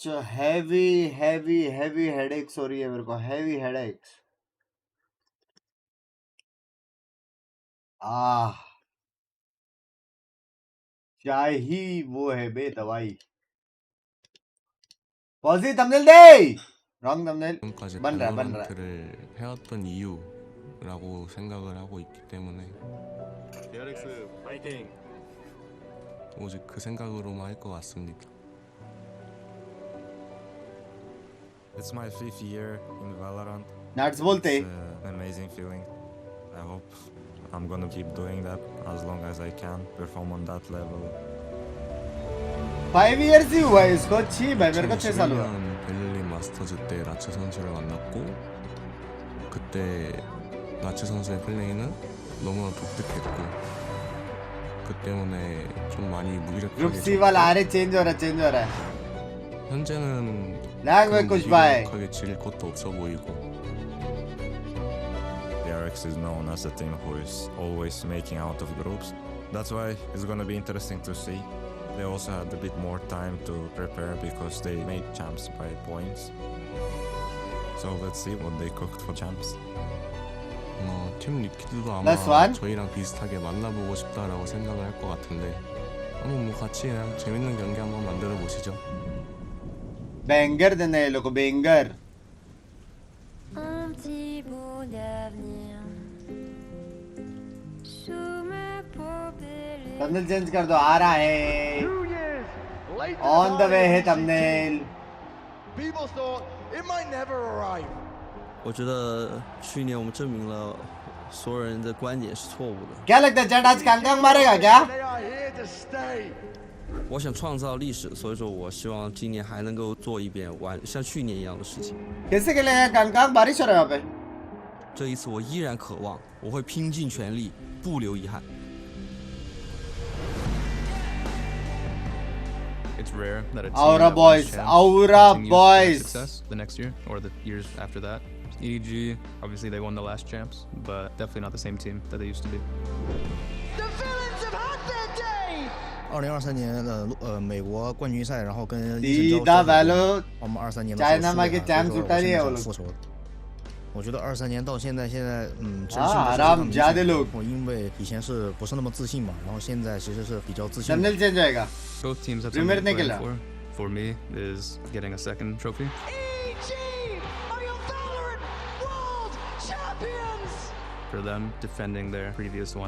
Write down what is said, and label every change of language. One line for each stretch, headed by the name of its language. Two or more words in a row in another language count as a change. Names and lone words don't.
English: heavy heavy heavy headaches
Hindi: हो रही है मेरे को,
English: heavy headaches.
Hindi: क्या ही वो है बे दवाई। पॉजी थंबनेल दे,
English: wrong thumbnail
Hindi: बन रहा
Korean: 발로란트를 해왔던 이유라고 생각을 하고 있기 때문에 DRX 파이팅. 오직 그 생각으로만 할 것 같습니다.
English: It's my 5th year in Valorant.
Hindi: नाट्स बोलते
English: It's an amazing feeling. I hope I'm gonna keep doing that as long as I can, perform on that level. 5 years
Hindi: ही हुआ है इसको, 6 भाई मेरे को 6 साल हुआ।
Korean: 베를린 마스터즈 때 라체 선수를 만났고 그때 라체 선수의 플레이는 너무나 독특했고 그 때문에 좀 많이 무기력하게
English: group C
Hindi: वाला आ रहे, चेंज हो रहा है।
Korean: 현재는
Hindi: लैग में कुछ भाई
Korean: 무기력하게 질 것도 없어 보이고
English: DRX is known as a team who is always making out of groups. That's why it's gonna be interesting to see. They also had a bit more time to prepare because they made champs by points. So let's see what they cooked for champs.
Korean: 팀 리퀴드도 아마 저희랑 비슷하게 만나보고 싶다라고 생각을 할 것 같은데 한번 뭐 같이 그냥 재밌는 경기 한번 만들어 보시죠.
Hindi: बैंगर देना है लोग को, बैंगर।
English: thumbnail change
Hindi: कर दो, आ रहा है,
English: on the way
Hindi: है थंबनेल।
Chinese: 我觉得去年我们证明了所有人的观点是错误的。
Hindi: क्या लगता है चैट आज कांग मारेगा क्या?
Chinese: 我想创造历史，所以说我希望今年还能够做一遍像去年一样的事情。
Hindi: कैसे खेलेगा कांग? बारिश हो रहा है यहाँ पे।
Chinese: 这一次我依然渴望，我会拼尽全力，不留遗憾。
English: It's rare that a team Aura that boys, wins champs Aura continues to have boys. success the next year or the years after that. EDG, obviously they won the last champs, but definitely not the same team that they used to be. The villains have had their day.
Chinese: 2023 年的美国冠军赛，然后跟
Hindi: सीधा वैलो
Chinese: 我们23年的
Hindi: चाइना में के चैंप्स उठा लिए वो लोग।
Chinese: 复仇。我觉得23年到现在
Hindi: आराम ज्यादा लोग।
Chinese: 我因为以前是不是那么自信嘛，然后现在其实是比较自信。
English: thumbnail change
Hindi: होएगा।
English: Both teams have something to play for. For me, is getting a second trophy. EDG are your Valorant World Champions. For them, defending their previous one.